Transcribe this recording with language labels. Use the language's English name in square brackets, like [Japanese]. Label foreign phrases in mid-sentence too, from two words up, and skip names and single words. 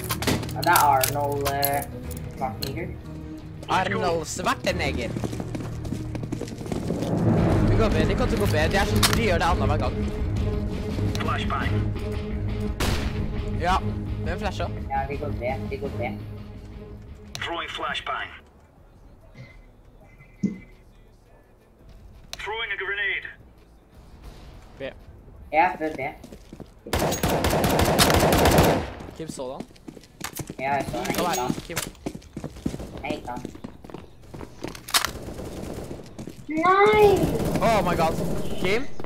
[Norwegian] Ja, det er Arnold Schwarzenegger. Arnold Schwarzenegger. Vi går B, de kommer til å gå B. De gjør det andre hver gang. Flashbang. Ja, hvem flasher? Ja, de går B. De går B. [English] Throwing flashbang. Throwing a grenade. [Norwegian] B. Ja, det er B. Kim så den. Ja, jeg så Kom den. her, Kim. Jeg gikk an. Nei! [English] Oh my god. Kim?